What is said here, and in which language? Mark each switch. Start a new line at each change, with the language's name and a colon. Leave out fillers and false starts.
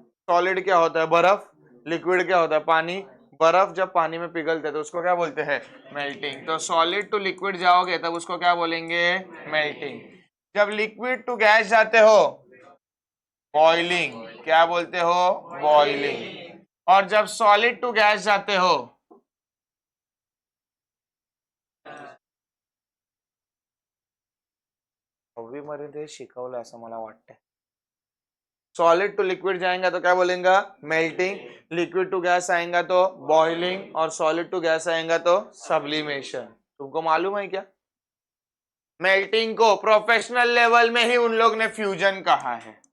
Hindi: Solid क्या होता है? बर्फ। लिक्विड क्या होता है? पानी। बर्फ जब पानी में पिघलते हैं तो उसको क्या बोलते हैं? मेल्टिंग। तो सॉलिड टू लिक्विड जाओगे तब उसको क्या बोलेंगे? मेल्टिंग। जब लिक्विड टू गैस जाते हो, बॉइलिंग। क्या बोलते हो? बॉइलिंग। और जब सॉलिड टू गैस जाते हो,
Marathi: मध्ये शिकवलं असं मला वाटतंय।
Hindi: सॉलिड टू लिक्विड जाएगा तो क्या बोलेगा? मेल्टिंग। लिक्विड टू गैस आएगा तो बॉइलिंग, और सॉलिड टू गैस आएगा तो सब्लिमेशन। तुमको मालूम है क्या? मेल्टिंग को प्रोफेशनल लेवल में ही उन लोग ने फ्यूजन कहा है।